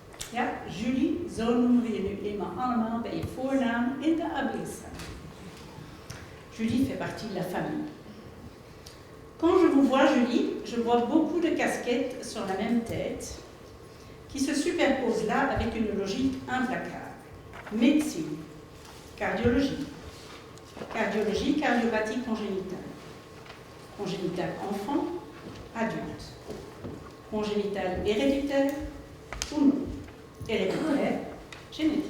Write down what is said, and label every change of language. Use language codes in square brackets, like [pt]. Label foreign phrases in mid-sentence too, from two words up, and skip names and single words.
[nl] Ja, Julie, zo noemen we je nu eenmaal allemaal bij je voornaam in de ABS. [fr] Julie fait partie de la famille. Quand je vous vois, Julie, je vois beaucoup de casquettes sur la même tête qui se superposent là avec une logique implacable. Médecine, cardiologie, cardiologie, cardiopathie congénitale, congénitale enfant, adulte, congénitale héréditaire ou non, héréditaire, génétique.